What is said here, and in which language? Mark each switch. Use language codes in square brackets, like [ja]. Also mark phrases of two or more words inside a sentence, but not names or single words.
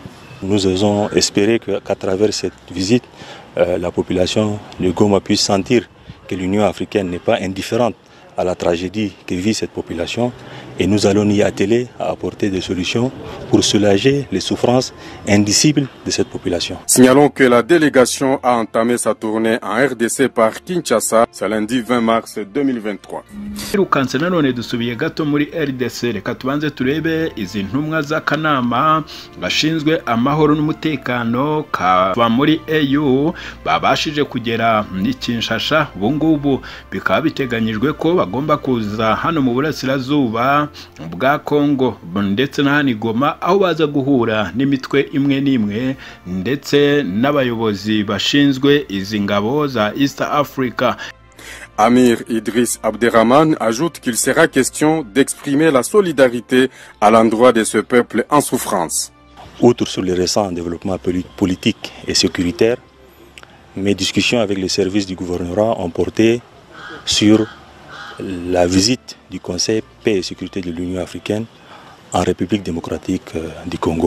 [fr] Nous osons espérer qu'à travers cette visite, la population de Goma puisse sentir que l'Union africaine n'est pas indifférente à la tragédie que vit cette population et nous allons y atteler à apporter des solutions pour soulager les souffrances indicibles de cette population. Signalons que la délégation a entamé sa tournée en RDC par Kinshasa ce lundi 20 mars 2023. [rw] Irukanse nanone dusubiye gato muri RDC, reka tubanze turebe izi ntumwa z'akanama gashinzwe amahoro n'umutekano kava muri EU babashije kugera muri Kinshasa. Ubu ngubu bikaba biteganyijwe ko bagomba kuza hano mu burasirazuba bwa Kongo ndetse na hano i Goma, aho baza guhura n'imitwe imwe n'imwe ndetse n'abayobozi bashinzwe izi ngabo za East Africa. [fr] Amir Idriss Abderrahman ajoute qu'il sera question d'exprimer la solidarité à l'endroit de ce peuple en souffrance. Outre sur les récents développements politiques et sécuritaires, mes discussions avec les services du gouvernorat ont porté sur la visite du Conseil paix et sécurité de l'Union africaine en République démocratique du Congo.